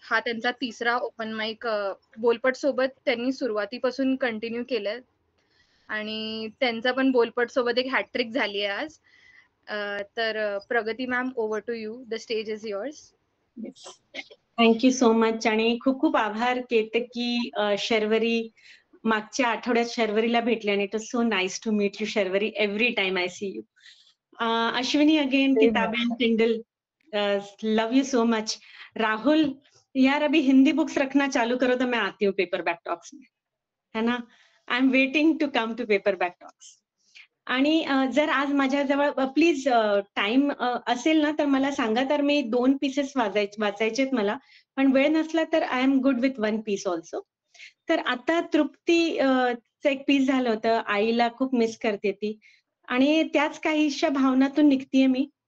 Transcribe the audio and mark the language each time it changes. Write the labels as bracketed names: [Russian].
[Marathi] हा त्यांचा तिसरा ओपन माईक बोलपट सोबत त्यांनी सुरुवातीपासून कंटिन्यू केलंय आणि त्यांचा पण बोलपट सोबत एक हॅट्रिक झाली आहे आज. तर [English] Pragati ma'am, over to you, the stage is yours. Thank you so much [Marathi] आणि खूप खूप आभार केतकी, शर्वरी. मागच्या आठवड्यात शर्वरीला भेटले आणि [English] It was so nice to meet you Sharvari, every time I see you. Ashwini again, किताबें टिंडल, love you so much. [Hindi] Rahul, यार अभी हिंदी बुक्स रखना चालू करो तो मैं आती हूँ पेपरबॅक टॉक्स में, है ना. [English] I am waiting to come to paperback talks. [Marathi] आणि जर आज माझ्याजवळ प्लीज टाइम असेल ना तर मला सांगा, तर मी 2 पीसेस वाचायचेत मला, पण वेळ नसला तर [English] I am good with 1 piece also. [Marathi] तर आता तृप्तीचं एक पीस झालं होतं, आईला खूप मिस करते ती, आणि त्याच काहीशा भावनातून निघतीये मी.